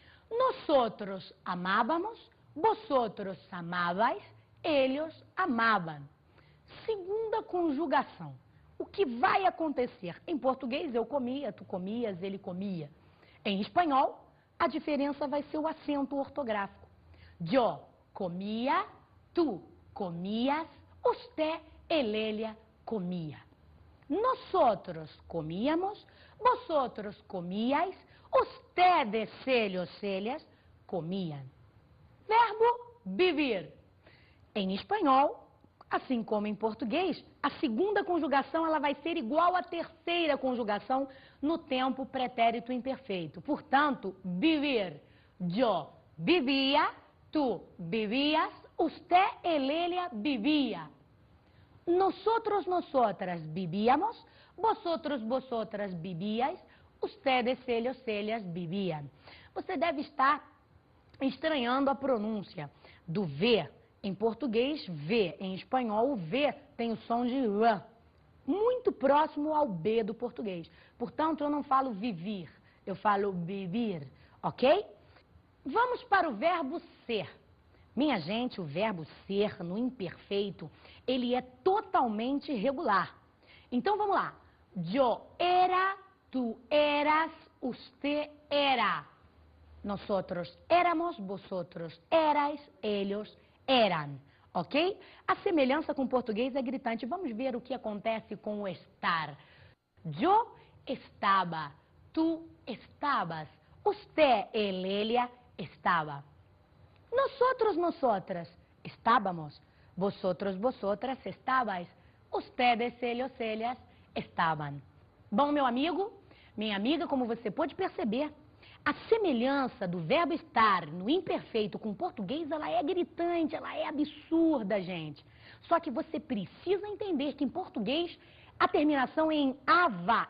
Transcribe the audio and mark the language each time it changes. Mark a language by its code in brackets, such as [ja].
[es] Nosotros amábamos, vosotros amabais, ellos amaban. [pt] Segunda conjugação. O que vai acontecer? Em português, eu comia, tu comias, ele comia. Em espanhol, a diferença vai ser o acento ortográfico. [es] Yo comia, tu comias, usted, ella comia. Nosotros comíamos, vosotros comíais, ustedes, ellas comían. [pt] Verbo vivir. Em espanhol, assim como em português, a segunda conjugação ela vai ser igual à terceira conjugação no tempo pretérito imperfeito. Portanto, vivir. [es] Yo vivia, tu vivías, usted, ella vivia. Nosotros, nosotras vivíamos, vosotros, vosotras vivíais, ustedes, ellas vivían. [pt] Você deve estar estranhando a pronúncia do V. Em português, V. Em espanhol, o V tem o som de R, muito próximo ao B do português. Portanto, eu não falo vivir, eu falo vivir, ok? Vamos para o verbo ser. Minha gente, o verbo ser no imperfeito, ele é totalmente irregular. Então, vamos lá. [es] Yo era, tu eras, usted era. Nosotros éramos, vosotros erais, ellos eran, ok? [pt] A semelhança com o português é gritante. Vamos ver o que acontece com o estar. [es] Yo estaba, tu estabas, usted, ella estaba. Nosotros, nosotras estábamos, vosotros, vosotras estabais, ustedes, ellas estaban. [pt] Bom, meu amigo, minha amiga, como você pode perceber, a semelhança do verbo estar no imperfeito com o português, ela é gritante, ela é absurda, gente. Só que você precisa entender que em português a terminação é em ava.